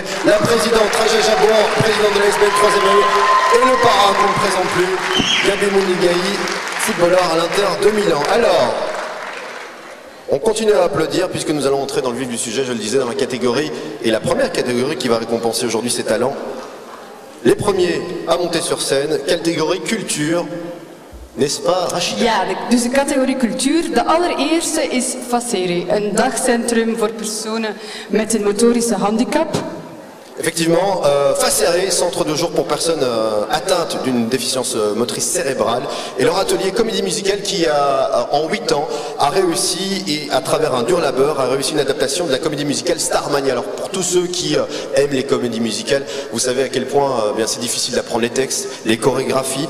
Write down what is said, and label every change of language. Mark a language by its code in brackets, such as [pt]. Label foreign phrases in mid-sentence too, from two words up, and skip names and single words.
[fr] La présidente Raja Jabour, présidente de la SBL 3e œil, et le parrain qu'on ne présente plus, Gabi Moudingaye, footballeur à l'Inter de Milan. Alors, on continue à applaudir puisque nous allons entrer dans le vif du sujet, je le disais, dans la catégorie, et la première catégorie qui va récompenser aujourd'hui ses talents. Les premiers à monter sur scène, catégorie culture. N'est-ce pas, Rachida? [nl] Ja, dus de categorie cultuur. De allereerste is Facere, een dagcentrum voor personen met een motorische handicap. [fr] Effectivement, Facere, centre de jour pour personnes atteintes d'une déficience motrice cérébrale, et leur atelier comédie musicale qui en 8 ans a réussi, et à travers un dur labeur, a réussi une adaptation de la comédie musicale Starmania. Alors pour tous ceux qui aiment les comédies musicales, vous savez à quel point c'est difficile d'apprendre les textes, les chorégraphies.